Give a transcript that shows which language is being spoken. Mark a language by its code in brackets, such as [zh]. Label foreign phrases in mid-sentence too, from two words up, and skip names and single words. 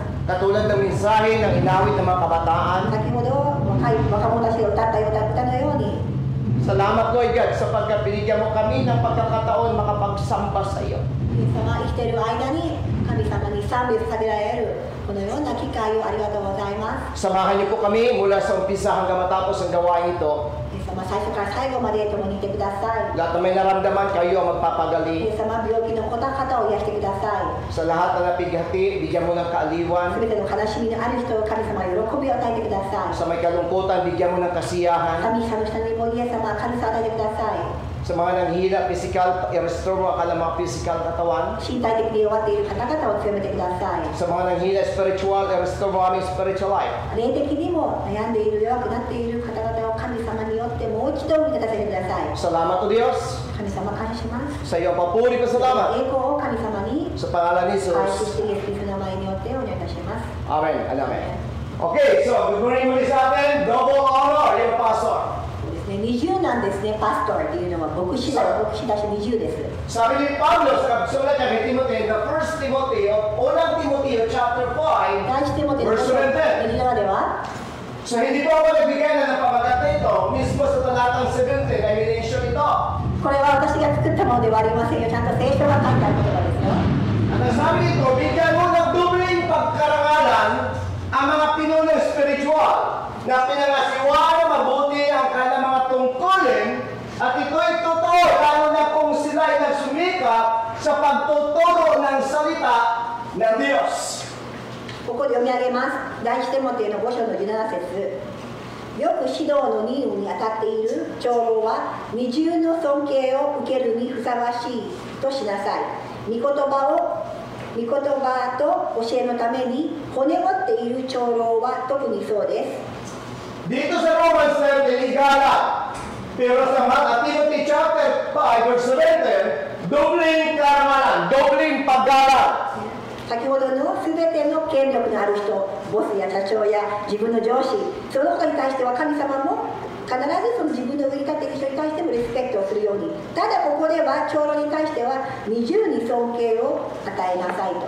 [tl] Katulad ng mensahe ng inawit ng mga kabataan. [ja] 先ほど若者たちが歌ったような歌のように、 [tl] Salamat, [en] Lord God, [tl] sapagkat binigyan mo kami ng pagkakataon makapagsamba sa iyo. [ja] イエス様生きている間に神様に賛美を捧げられるこのような機会をありがとうございます。 [tl] Samahan niyo po kami mula sa umpisa hanggang matapos ang gawain ito. [ja] イエス様最初から最後まで共にいてください。 [tl] Lahat na may naramdaman, kayo ang [ja] イ [tl] magpapagaling. [ja] エス様病気の方を癒してください。 [tl] Sa lahat na napighati, bigyan mo ng kaaliwan. [ja] すべての悲しみのある人を神様が喜びを与えてください。 [tl] Sa may kalungkutan, bigyan mo ng kasiyahan. [ja] 神様の下にもイエス様神様を与えてください。 [tl] Sa mga nanghihina, physical, i-restore mo ang kanilang mga physical katawan. [ja] 身体的に弱っている方々を強めてください。 [tl] Sa mga nanghihina, spiritual, i-restore mo aming [en] spiritual life. [ja] 霊的にも悩んでいる弱くなっている方々を神様によってもう一度味方させてください。 [tl] Salamat o Diyos. [ja] 神様感謝します。 [tl] Sa iyo papuri ko salamat. [ja] 栄光を神様に [tl] Sa pangalan ni [ja] 回復 [tl] Jesus. [ja] してイエス・キリストの名前によってお願いいたします。 [tl] Amen. Amen. [en] Okay, so good morning [tl] muli sa atin. [en] Double honor, [tl] yung pastor. [ja] 二重なんですね、パストルっていうのは牧師だし二重です。 [tl] Sabi ni Pablo sa sulat niya kay Timothy, [en] the first Timothy, [tl] unang Timothy chapter 5, [ja] 第一テモテの [en] verse 17. [ja] 右側では、 [tl] So hindi po ako nagbigay na ng pamagat na ito, mismo sa talatang 17 ay minensyon ito. [ja] これは私が作ったものではありませんよ。ちゃんと聖書が書いてある言葉ですよ。 [tl] At ang sabi nito, bigyan mo ng dubling pagkarangalan ang mga pinunong spiritual na pinangasiwaan na mabuti ang kanilang mga tungkulin at ito'y totoo lalo na kung sila ay nagsumikap sa pagtuturo ng salita ng Diyos. [ja] ここで読み上げます。第一テモテの5章の17節。よく指導の任務に当たっている長老は二重の尊敬を受けるにふさわしいとしなさい。御言葉と教えのために骨折っている長老は特にそうです。 [tl] Dito sa Romans 13, igala. Pero sa Timothy [en] chapter 5, verse 17, [tl] dobling karangalan, dobling paggalang. [ja] 先ほどの全ての権力のある人、ボスや社長や自分の上司、その他に対しては神様も必ずその自分の上に立っている人に対してもリスペクトをするように。ただここでは長老に対しては二重に尊敬を与えなさいと。